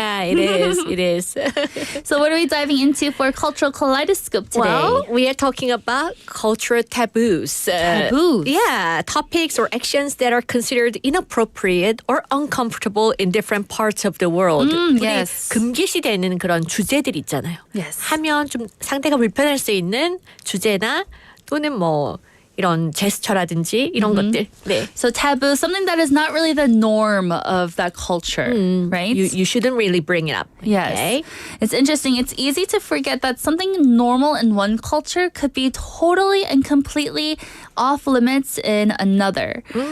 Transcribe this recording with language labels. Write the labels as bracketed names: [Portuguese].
[English] Yeah, it is. It is. So what are we diving into for Cultural Kaleidoscope today? Well, we are talking about cultural taboos. Taboos. Yeah, topics or actions that are considered inappropriate or uncomfortable in different parts of the world. [Korean] 우리 [English] yes. [Korean] 금기시되는 그런 주제들 있잖아요. [English] Yes. [Korean] 하면 좀 상대가 불편할 수 있는 주제나 또는 뭐 이런 제스처라든지 이런 것들. 네. [English] So taboo, something that is not really the norm of that culture, right? You shouldn't really bring it up. Yes. Okay? It's interesting. It's easy to forget that something normal in one culture could be totally and completely off limits in another.